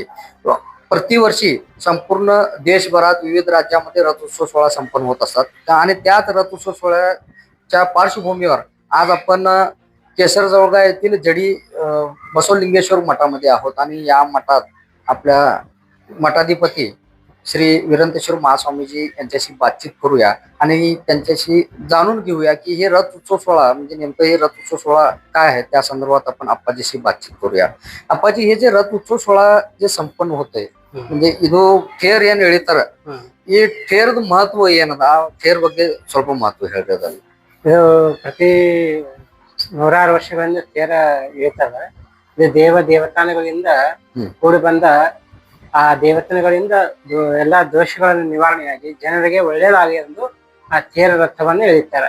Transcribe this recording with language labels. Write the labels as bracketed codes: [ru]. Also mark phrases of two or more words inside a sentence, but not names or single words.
[mr] प्रतिवर्षी संपूर्ण देशभरात विविध राज्यामध्ये रथ उत्सव सोहळा संपन्न होत असतात आणि त्याच रथ उत्सव सोहळ्याच्या पार्श्वभूमीवर आज आपण केसरजोळगा येथील जडी बसवलिंगेश्वर मठामध्ये आहोत आणि या मठात आपल्या मठाधिपती श्री वीरेंद्रेश्वर महास्वामीजी यांच्याशी बातचीत करूया आणि त्यांच्याशी जाणून घेऊया की हे रथ उत्सव सोहळा म्हणजे नेमकं हे रथ उत्सव सोहळा काय आहे, त्या संदर्भात आपण आप्पाजीशी बातचीत करूया. आप्पाजी, हे जे रथ उत्सव सोहळा जे संपन्न होतंय म्हणजे [kn] ಇದು ಥೇರ್ ಏನ್ ಎಳಿತಾರ ಈ ಥೇರ್ದ ಮಹತ್ವ ಏನದ, ಆ ಥೇರ್ ಬಗ್ಗೆ ಸ್ವಲ್ಪ ಮಹತ್ವ ಹೇಳ್ರಿ. ಅದನ್ನ ಇದು ಪ್ರತಿ 106 ವರ್ಷಗಳಿಂದ ತೇರ ಇಳಿತದ. ಇದು ದೇವತಾನುಗಳಿಂದ ಕೂಡಿ ಬಂದ ಆ ದೇವತಾನುಗಳಿಂದ ಎಲ್ಲಾ ದೋಷಗಳನ್ನು ನಿವಾರಣೆಯಾಗಿ ಜನರಿಗೆ ಒಳ್ಳೆಯದಾಗಿ ಎಂದು ಆ ತೇರ ರಥವನ್ನು ಎಳಿತಾರೆ.